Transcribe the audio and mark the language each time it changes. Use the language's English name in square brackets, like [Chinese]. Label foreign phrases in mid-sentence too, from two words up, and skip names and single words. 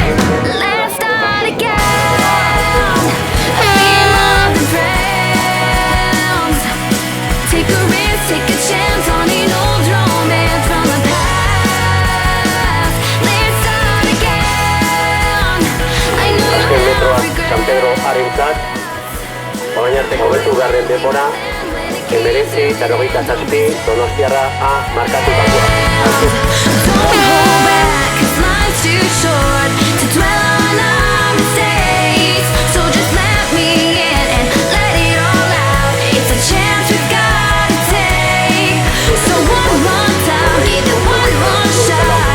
[English] Let's start again, be more than friends. Take a risk, take a chance on an old romance from the past. Let's start again. I know you [Basque] Azken [English] have [Basque] metroak San Pedro [English] regrets. [Basque] harentzat, orain arte hobetu garren denbora, 19:87 Donostiarra A markatutakoa. [English] Don't hold back, 'cause life's too short to dwell on our mistakes. So just let me in and let it all out. It's a chance we've gotta take. So one more time, give it one more shot.